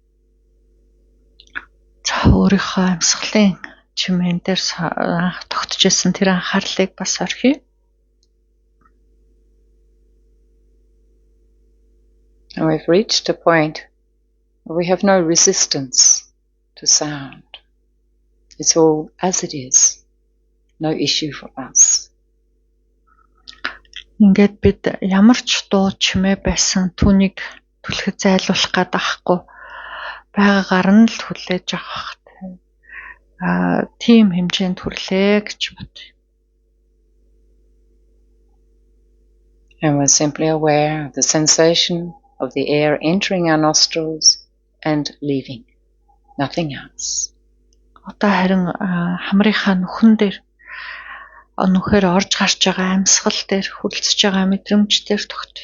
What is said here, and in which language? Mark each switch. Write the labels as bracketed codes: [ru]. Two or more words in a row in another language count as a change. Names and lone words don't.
[mn] За өөрийнхөө амьсгалын чимээн дээр тогтож исэн тэр анхаарлыг бас орхиё. [en] And we've reached a point where we have no resistance to sound. It's all as it is. No issue for us. [mn] Ингээд бид ямар ч дуу чимээ байсан түүнийг түлхэж зайлуулах гээд байхгүй байгаагаар нь л хүлээж авах. тийм хэмжээнд хүрлээ гэж бодъё. [en] And we're simply aware of the sensation of the air entering our nostrils and leaving. Nothing else. [mn] Одоо харин хамрынхаа нүхэн дээр нүхээр орж гарч байгаа амьсгал дээр хүрлцэж байгаа мэдрэмж дээр тогтъё.